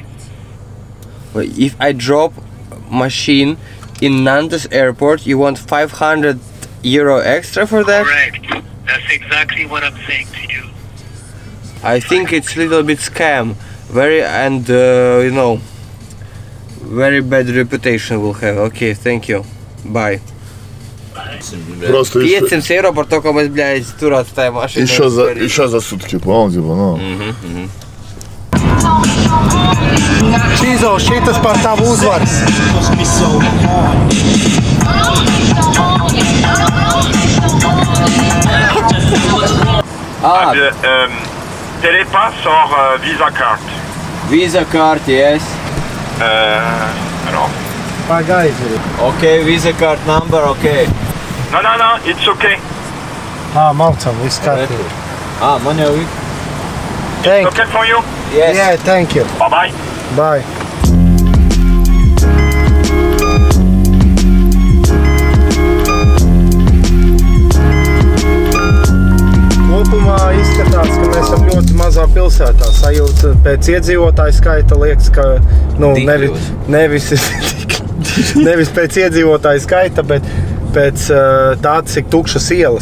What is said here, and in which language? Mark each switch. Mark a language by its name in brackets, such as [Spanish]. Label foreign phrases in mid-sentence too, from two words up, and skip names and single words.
[English] Wait, if I drop machine in Nantes airport, you want 500 euro extra for that? Correct. That's exactly what I'm saying to you. I think it's a little bit scam. Very you know, very bad reputation will have. Okay, thank you. Bye. [Russian] Просто [Latvian] 500 eiro par to, ka mēs, блядь, tur atstājām mašīnu. [Russian] Еще за sutki, понял, типа, ну. [Latvian] Čizo, šitas par tavu uzvaru. [English] Télépass or Visa card? Visa card, yes. [French] Alors. [Latvian] Pagaidi. [English] Okay, Visa card number, okay. No, it's okay. [Latvian] Malcam, viss kārtībā. Man jau ir. [English] Thank Okay for you? Yes. Yeah, thank you. Bye-bye. Bye. [Latvian] Kopumā izskatās, ka mēs esam ļoti mazā pilsētā. Sajūta pēc iedzīvotāju skaita liekas, ka nevis pēc iedzīvotāju skaita, bet pēc tā, cik tukšas ielas.